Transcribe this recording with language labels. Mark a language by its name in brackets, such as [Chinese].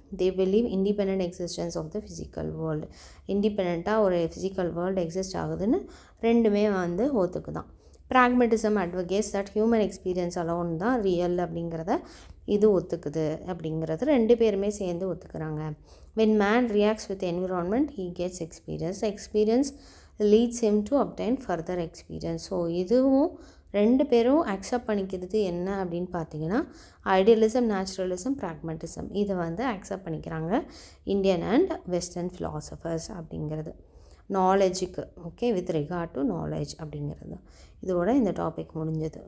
[English] They believe independent existence of the physical world. [Tamil] இண்டிபெண்ட்டாக ஒரு physical world exist ஆகுதுன்னு ரெண்டுமே வந்து ஒத்துக்குதான். [English] pragmatism advocates that human experience alone [Tamil] தான் ரியல் அப்படிங்கிறத இது ஒத்துக்குது அப்படிங்கிறது ரெண்டு பேருமே சேர்ந்து ஒத்துக்கிறாங்க. [English] when man reacts with environment he gets experience. experience leads him to obtain further experience. [Tamil] So இதுவும் ரெண்டு பேரும் அக்செப்ட் பண்ணிக்கிறது என்ன அப்படின்னு பார்த்தீங்கன்னா ஐடியலிசம், நேச்சுரலிசம், ப்ராக்மெட்டிசம், இதை வந்து அக்செப்ட் பண்ணிக்கிறாங்க இந்தியன் அண்ட் வெஸ்டர்ன் ஃபிலாசபர்ஸ் அப்படிங்கிறது நாலேஜுக்கு. Okay, with regard to knowledge அப்படிங்கிறது. இதோட இந்த டாபிக் முடிஞ்சது.